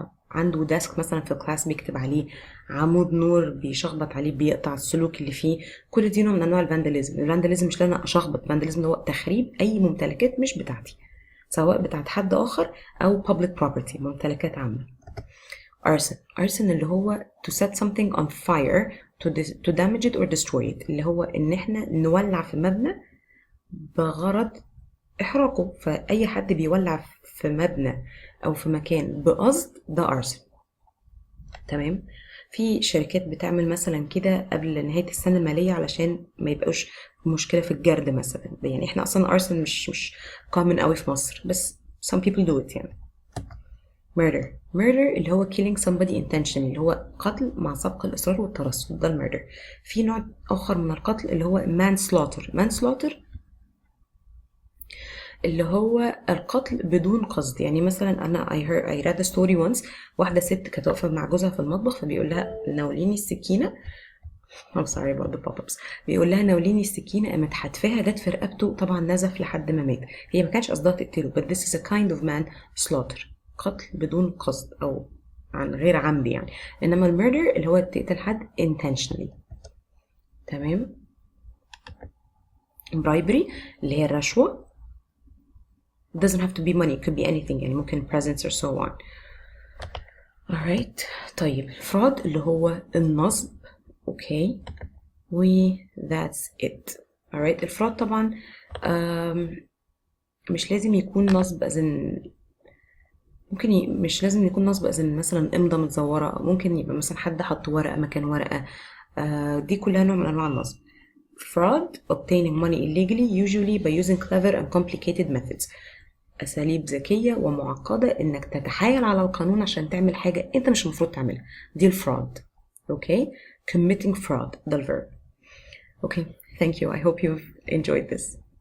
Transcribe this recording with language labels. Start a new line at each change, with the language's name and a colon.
Arabic: عنده ديسك مثلا في الكلاس بيكتب عليه، عمود نور بيشخبط عليه بيقطع السلوك اللي فيه، كل دي نوع من انواع الفانداليزم. الفانداليزم مش لنا اشخبط، الفانداليزم هو تخريب اي ممتلكات مش بتاعتي، سواء بتاعت حد اخر او
English: public property،
Arabic: ممتلكات عامة.
English: arson
Arabic: اللي هو
English: to set something on fire to damage it or destroy it،
Arabic: اللي هو ان احنا نولع في مبنى بغرض احراقه. فاي حد بيولع في مبنى او في مكان بقصد ده arson. تمام. في شركات بتعمل مثلا كده قبل نهاية السنة المالية علشان ما يبقوش مشكلة في الجرد مثلا. يعني احنا اصلا arson مش common قوي في مصر، بس
English: some people do it
Arabic: يعني. murder اللي هو
English: killing somebody intentionally،
Arabic: اللي هو قتل مع سبق الإصرار والترصد، ده المurder. في نوع آخر من القتل اللي هو manslaughter اللي هو القتل بدون قصد. يعني مثلا أنا
English: I read a story once،
Arabic: واحدة ست كانت واقفة مع جوزها في المطبخ، فبيقول لها ناوليني السكينة،
English: I'm sorry about the pop-ups،
Arabic: بيقول لها ناوليني السكينة، قامت حتفها جت في رقبته، طبعا نزف لحد ما مات. هي ما كانش قصدها تقتله،
English: but this is a kind of manslaughter،
Arabic: قتل بدون قصد او عن غير عمد يعني. انما الميردر اللي هو تقتل حد intentionally. تمام.
English: bribery
Arabic: اللي هي الرشوة،
English: doesn't have to be money, it could be anything،
Arabic: يعني ممكن
English: presents or so on. alright.
Arabic: طيب fraud اللي هو النصب. اوكي و
English: that's it. alright.
Arabic: الفراد طبعا مش لازم يكون نصب أذن، ممكن مش لازم يكون نصب أذن مثلا إمضة متزورة، ممكن يبقى مثلا حد حط ورقة مكان ورقة. دي كلها نوع من أنواع النصب.
English: fraud obtaining money illegally usually by using clever and complicated methods،
Arabic: أساليب ذكية ومعقدة إنك تتحايل على القانون عشان تعمل حاجة أنت مش المفروض تعملها، دي الفراد.
English: okay. committing fraud ده الverb. okay. thank you. I hope you've enjoyed this.